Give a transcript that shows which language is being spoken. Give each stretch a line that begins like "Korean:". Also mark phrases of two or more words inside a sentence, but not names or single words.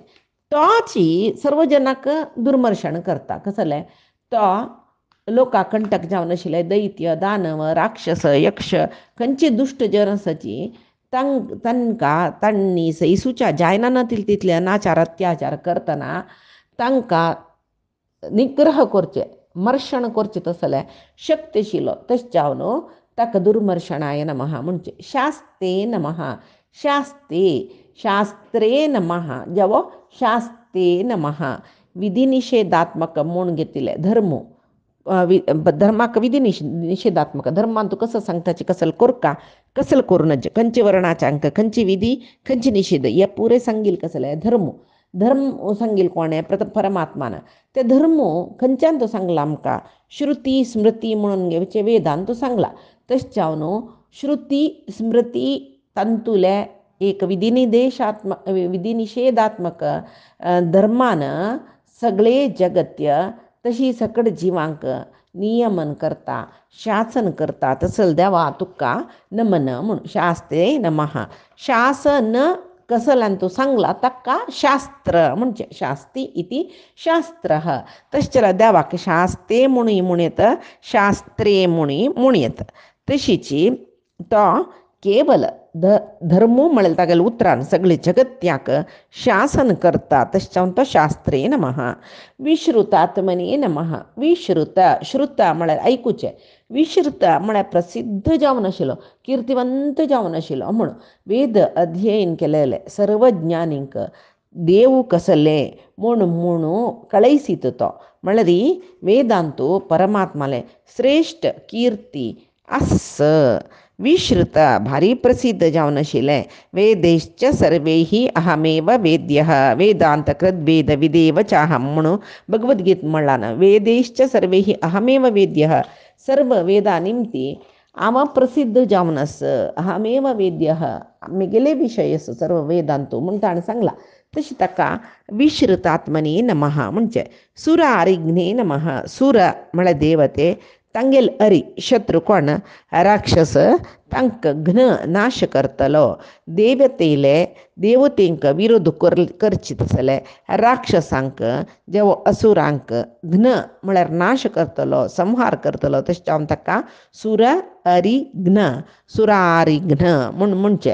Konkani: तोची सर्व जनाक दुर्मर्शण करता कसले तो लोकां कंटक जावन आशिल्ले दैत्य दानव राक्षस यक्ष खंयची दुश्ट जन आसाची तांकां तांणी सैसूच्या जायना नातिल तितले अनाचार अत्याचार करतना तांकां निग्रह करचे मर्शण करचे तसले शक्तीशिलो तशें जावन ताका
Sanskrit: दुर्मर्शणाय नमः
Konkani: म्हणजे.
Sanskrit: शास्ते नमः. शास्त्रे नमः जावो शास्ते नमः.
Konkani: विधिनिषेधात्मक म्हूण घेतिले धर्माक विधी निषेधात्मक धर्मान तूं कसं सांगताची कसल कोरका कसल करूनच खंयचे वर्णाचांक खंयची विधी खंयची निषेध हे पुरे सांगील कसले धर्म सांगील कोणे परमात्मान ते धर्म खंयच्यान तो सांगला आमकां श्रुती स्मृती म्हणून घेवचे वेदान तो सांगला तशें जावन श्रुती स्मृती तांतुले एक विधी निषेधात्मक धर्मान सगळे जगत्य तशी सकट जिवांक नियमन करता शासन करता तसल देवा तुका नमन म्हणून
Sanskrit: शास्त्रे नमः.
Konkani: शासन कसल्यान तूं सांगला ताका शास्त्र म्हणजे
Sanskrit: शास्ती इति शास्त्रः
Konkani: तशें जाल्यार देवाक शास्ते म्हणूय म्हणयत शास्त्रे म्हणयत. तशीची तो केवल धर्म म्हळ्यार तागेले उतरान सगळे जगत्याक शासन करता तशें जावन तो
Sanskrit: शास्त्रे नमः. विश्रुतात्मने नमः.
Konkani: श्रुत म्हळ्यार आयकुचे विश्रुत म्हळ्यार प्रसिद्ध जावन आशिल्लो किर्तिवंत जावन आशिल्लो म्हणून वेद अध्ययन केलेले सर्वज्ञानींक देव कसले म्हणून कळयसीत तो म्हळ्यार वेदांतू परमात्माले श्रेष्ठ कीर्ती आस. विश्रुत भारी प्रसिद्ध जावन आशिल्लें
Sanskrit: वेदैश्च सर्वैः अहमेव वेद्यः वेदांत कृद्वेद विदेव चाहम
Konkani: म्हणून भगवद्गीत म्हणलां
Sanskrit: वेदैश्च सर्वैः अहमेव वेद्यः
Konkani: सर्व वेदा निमती हांव प्रसिद्ध जावन आस
Sanskrit: अहमेव वेद्यः
Konkani: म्हगेले विशय आसा सर्व वेदांतू म्हूण ताणें सांगला. तशी ताका
Sanskrit: विश्रुतात्मने नमः
Konkani: म्हणजे.
Sanskrit: सुरारिघ्ने नमः.
Konkani: सुर म्हळ्यार देवते तांगेल हरी शत्रू कोण राक्षस तांकां घ्न नाश करतलो. देवतेंक विरोध करची तसले राक्षसांक जेवो असुरांक घ्न म्हळ्यार नाश करतलो संहार करतलो तशें जावन ताका सुर हरी घ्न सुरारिघ्न म्हणचे.